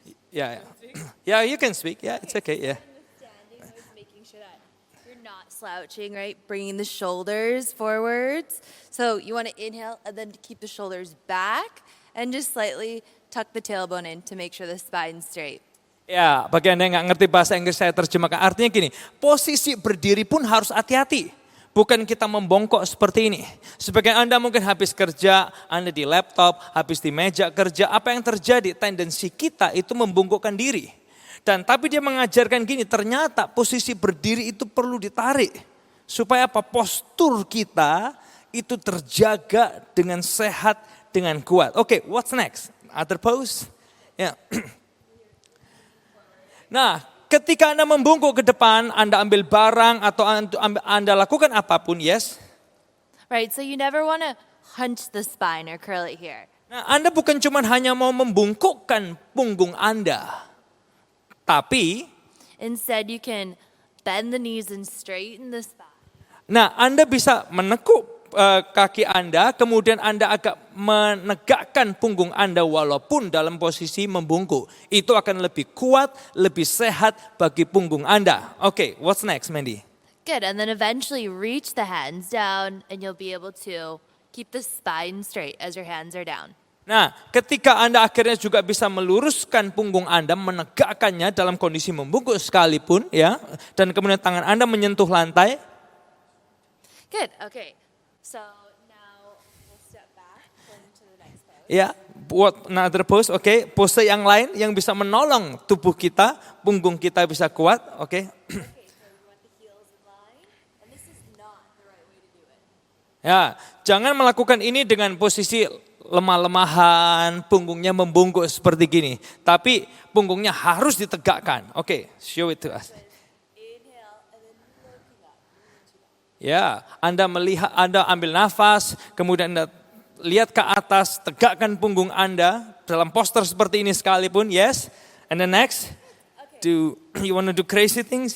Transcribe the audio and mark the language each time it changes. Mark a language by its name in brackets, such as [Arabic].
[English] Yeah. Yeah, you can speak. Yeah, it's okay. Yeah. Slouching, right? Bringing the shoulders forwards. So you want to inhale and then keep the shoulders back and just slightly tuck the tailbone in to make sure the spine's straight. [Indonesian] Ya, bagi Anda yang nggak ngerti bahasa Inggris saya terjemahkan. Artinya gini, posisi berdiri pun harus hati-hati. Bukan kita membongkok seperti ini. Sebagian Anda mungkin habis kerja, Anda di laptop, habis di meja kerja. Apa yang terjadi? Tendensi kita itu membongkokkan diri. Dan tapi dia mengajarkan gini, ternyata posisi berdiri itu perlu ditarik. Supaya apa? Postur kita itu terjaga dengan sehat, dengan kuat. Oke, [English] what's next? Other pose? [Indonesian] Ya. Nah, ketika Anda membungkuk ke depan, Anda ambil barang atau Anda lakukan apapun, yes. [English] Right, so you never want to hunch the spine or curl it here. [Indonesian] Nah, Anda bukan cuma hanya mau membungkukkan punggung Anda. Tapi, [English] Instead, you can bend the knees and straighten the spine. [Indonesian] nah Anda bisa menekuk kaki Anda, kemudian Anda agak menegakkan punggung Anda walaupun dalam posisi membungkuk. Itu akan lebih kuat, lebih sehat bagi punggung Anda. [English] Oke, what's next, Mandy? Good, and then eventually reach the hands down and you'll be able to keep the spine straight as your hands are down. [Indonesian] Nah, ketika Anda akhirnya juga bisa meluruskan punggung Anda, menegakkannya dalam kondisi membungkuk sekalipun, ya, dan kemudian tangan Anda menyentuh lantai. [English] Good, okay. So now we'll step back into the next pose. [Indonesian] Ya, buat [English] another pose, [Indonesian] oke. Pose yang lain yang bisa menolong tubuh kita, punggung kita bisa kuat, oke. [English] Okay, so you want the heels in line, and this is not the right way to do it. [Indonesian] Ya, jangan melakukan ini dengan posisi lemah-lemahan, punggungnya membungkuk seperti gini. Tapi punggungnya harus ditegakkan. [English] Oke, show it to us. Inhale, and then looking up. [Indonesian] Ya, Anda melihat, Anda ambil nafas, kemudian Anda lihat ke atas, tegakkan punggung Anda dalam postur seperti ini sekalipun, yes. [English] And then next, you want to do crazy things?